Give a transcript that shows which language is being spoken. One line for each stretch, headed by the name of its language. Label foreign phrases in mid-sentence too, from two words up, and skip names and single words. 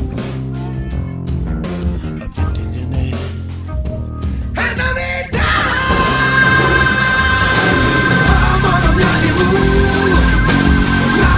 Burmese: အပြစ်တင်ခြင်းနဲ့
English: Hands on me down
Burmese: ဘာမှမမြင်ဘူးငါ